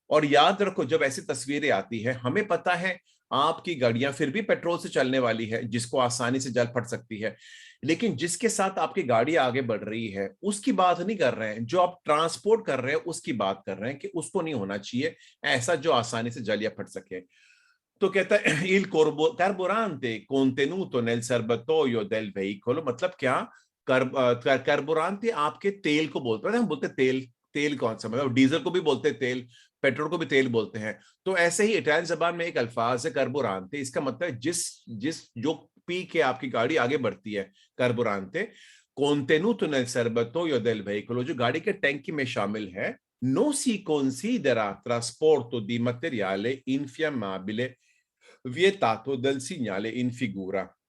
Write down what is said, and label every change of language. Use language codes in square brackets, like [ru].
[hi] और याद रखो, जब ऐसी तस्वीरें आती है, हमें पता है आपकी गाड़ियां फिर भी पेट्रोल से चलने वाली है, जिसको आसानी से जल फट सकती है, लेकिन जिसके साथ आपकी गाड़ी आगे बढ़ रही है उसकी बात नहीं कर रहे हैं। जो आप ट्रांसपोर्ट कर रहे हैं उसकी बात कर रहे हैं कि उसको नहीं होना चाहिए ऐसा जो आसानी से जल या फट सके। तो कहता है [it] il carburante contenuto nel serbatoio del veicolo, [hi] मतलब क्या? कार्बोरांते आपके तेल को बोलते हैं। हम बोलते हैं तेल, तेल कौन सा, मतलब डीजल को भी बोलते हैं तेल, पेट्रोल को भी तेल बोलते हैं। तो ऐसे ही इटालियन जबान में एक अल्फाज है कार्बोरांते, इसका मतलब है जिस जिस जो पी के आपकी गाड़ी आगे बढ़ती है, कार्बोरांते। [it] contenuto nel serbatoio del veicolo, [hi] जो गाड़ी के टैंकी में शामिल है। [it] non si considera trasporto di materiale infiammabile vietato dal segnale in figura।